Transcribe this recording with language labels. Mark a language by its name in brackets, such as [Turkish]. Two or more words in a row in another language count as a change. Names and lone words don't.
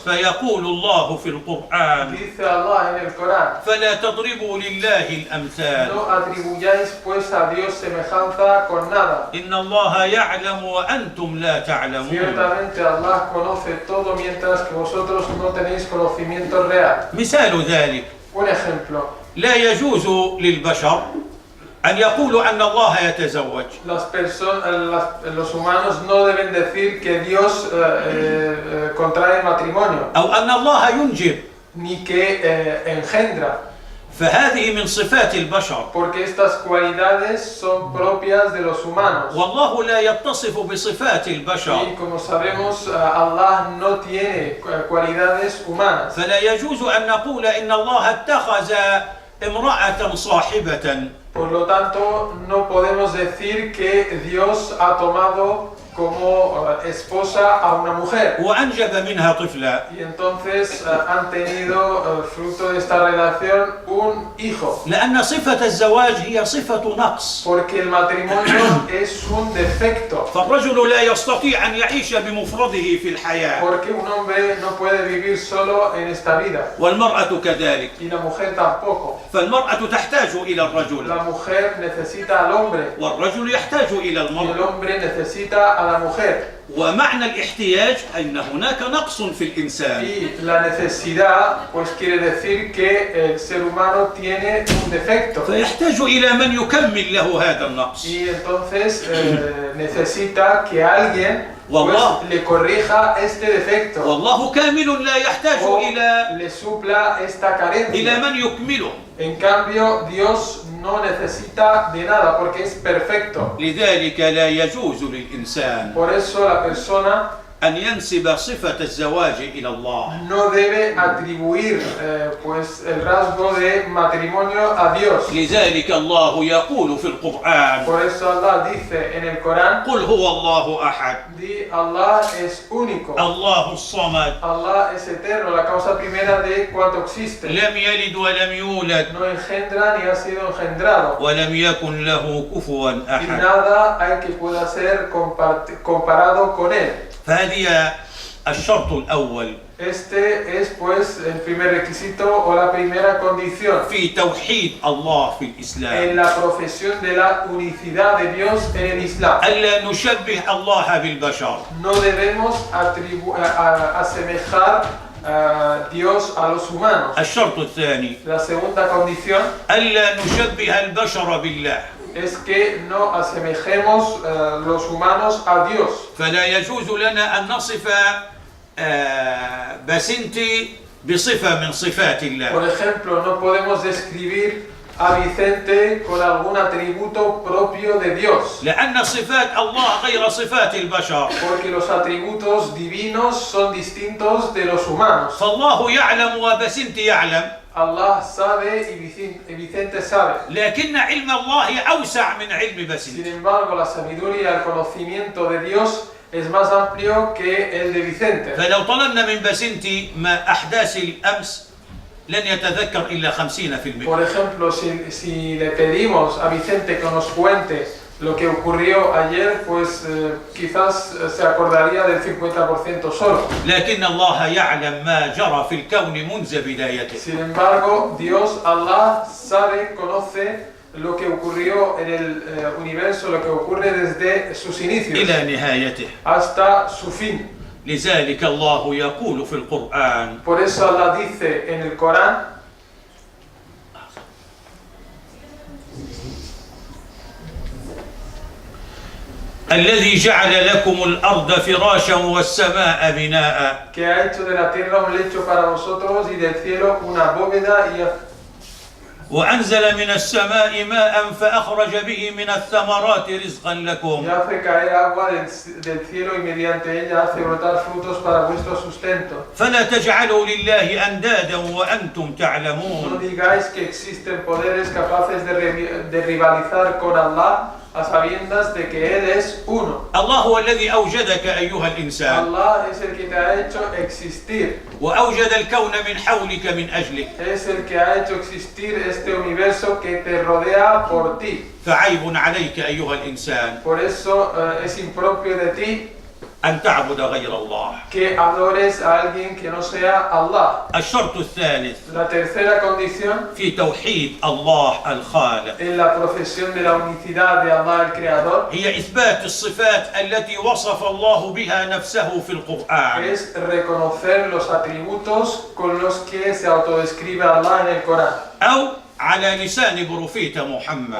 [Arabic] فيقول الله في القرآن [Spanish] Dice Allah en el Corán, [Arabic] فلا تضربوا لله الأمثال [Spanish] no atribuyáis pues a Dios semejanza con nada. [Arabic] إن الله يعلم وأنتم لا تعلمون [Spanish] Ciertamente Allah conoce todo mientras que vosotros no tenéis conocimiento real. [Arabic] مثال ذلك [Spanish] Un ejemplo, [Arabic] لا يجوز للبشر أن يقولوا أن الله يتزوج [Spanish] los humanos no deben decir que Dios contrae matrimonio, [Arabic] أو أن الله ينجب [Spanish] ni que engendra, [Arabic] فهذه من صفات البشر. [Spanish] porque estas cualidades son propias de los humanos. [Arabic] والله لا يتصف بصفات البشر، [Spanish] Y como sabemos, Allah no tiene cualidades humanas. [Arabic] فلا يجوز أن نقول إن الله اتخذ امرأة صاحبة، [Spanish] Por lo tanto, no podemos decir que Dios ha tomado como esposa a una mujer. [Arabic] وأنجب منها طفلا. [Spanish] Y entonces han tenido fruto de esta relación un hijo. [Arabic] لأن صفة الزواج هي صفة نقص. [Spanish] Porque el matrimonio es un defecto. [Arabic] فالرجل لا يستطيع أن يعيش بمفرده في الحياة، [Spanish] Porque un hombre no puede vivir solo en esta vida. [Arabic] والمرأة كذلك. [Spanish] Y la mujer tampoco. [Arabic] فالمرأة تحتاج إلى الرجل، [Spanish] La mujer necesita al hombre. [Arabic] والرجل يحتاج إلى [Spanish] Y el [Arabic] المرأة. [Spanish] hombre necesita a la mujer. [Arabic] ومعنى الاحتياج أن هناك نقص في الإنسان. [Spanish] Y la necesidad, pues quiere decir que el ser humano tiene un defecto. [Arabic] فيحتاج إلى من يكمل له هذا النقص. [Spanish] Y entonces necesita que alguien pues, [Arabic] والله. [Spanish] le corrija este defecto. [Arabic] والله كامل لا يحتاج [Spanish] O [Arabic] إلى [Spanish] le supla esta carencia. [Arabic] من يكمله. [Spanish] En cambio, Dios no necesita de nada porque es perfecto. [Arabic] لذلك لا يجوز للإنسان [Spanish] Por eso la persona [Arabic] أن ينسب صفة الزواج إلى الله. [Spanish] no debe atribuir pues el rasgo de matrimonio a Dios. [Arabic] لذلك الله يقول في القرآن: [Spanish] Por eso Allah dice en el Corán, [Arabic] قل هو الله أحد [Spanish] di Allah es único. [Arabic] الله الصمد [Spanish] Allah es eterno, la causa primera de cuanto existe. [Arabic] لم يلد ولم يولد [Spanish] No engendra ni ha sido engendrado. [Arabic] ولم يكن له كفوا [Spanish] Y [Arabic] أحد. [Spanish] nada hay que pueda ser comparado con él. [Arabic] فهذه الشرط الأول [Spanish] Este es pues el primer requisito o la primera condición [Arabic] في توحيد الله في [Spanish] en [Arabic] الإسلام. [Spanish] la profesión de la unicidad de Dios en el Islam. [Arabic] ألا نشبه الله بالبشر. [Spanish] No debemos asemejar a Dios a los humanos. [Arabic] الشرط الثاني [Spanish] La segunda condición [Arabic] ألا نشبه البشر بالله. [Spanish] es que no asemejemos los humanos a Dios. [Arabic] فلا يجوز لنا أن نصف بسنتي بصفة من صفات [Spanish] Por [Arabic] الله. [Spanish] ejemplo, no podemos describir a Vicente con algún atributo propio de Dios, [Arabic] لأن صفات الله غير صفات البشر. [Spanish] porque los atributos divinos son distintos de los humanos. [Arabic] فالله يعلم وبسنتي يعلم، [Spanish] Allah sabe y Vicente sabe. [Arabic] لكن علم الله أوسع من علم [Spanish] Sin [Arabic] بسنتي. [Spanish] embargo, la sabiduría y el conocimiento de Dios es más amplio que el de Vicente. [Arabic] فلو طلبنا من بسنتي ما أحداث الأمس لن يتذكر إلا 50%. [Spanish] Por ejemplo, si le pedimos a Vicente que nos cuente lo que ocurrió ayer, pues quizás se acordaría del 50% solo. [Arabic] لكن الله يعلم ما جرى في الكون منذ بدايته. [Spanish] Sin embargo, Dios, Allah, sabe, conoce lo que ocurrió en el universo, lo que ocurre desde sus inicios [Arabic] إلى نهايته. [Spanish] hasta su fin. [Arabic] لذلك الله يقول في القرآن: [Spanish] Por eso Allah dice en el Corán: [Arabic] الذي جعل لكم الأرض فراشا والسماء بناء. [Spanish] que ha hecho de la tierra un lecho para vosotros y del cielo una bóveda [Arabic] وأنزل من السماء ماء فأخرج به من الثمرات رزقا [Spanish] y [Arabic] لكم. [Spanish] hace caer agua del cielo y mediante ella hace brotar frutos para vuestro sustento. [Arabic] فلا تجعلوا لله أندادا وأنتم [Spanish] No [Arabic] تعلمون. [Spanish] digáis que existen poderes capaces de rivalizar con Allah a sabiendas de que Él es uno. [Arabic] الله هو الذي أوجدك أيها الإنسان، [Spanish] Allah es el que te ha hecho existir, [Arabic] وأوجد الكون من حولك من أجلك. [Spanish] es el que ha hecho existir este universo que te rodea por ti. [Arabic] فعيب عليك أيها الإنسان [Spanish] Por eso es impropio de ti [Arabic] أن تعبد غير الله. [Spanish] que adores a alguien que no sea Allah. [Arabic] الشرط الثالث [Spanish] La tercera condición [Arabic] في توحيد الله الخالق [Spanish] en la profesión de la unicidad de Allah el Creador [Arabic] هي إثبات الصفات التي وصف الله بها نفسه في القرآن. [Spanish] es reconocer los atributos con los que se autodescribe Allah en el Corán, [Arabic] أو على لسان بروفيت محمد.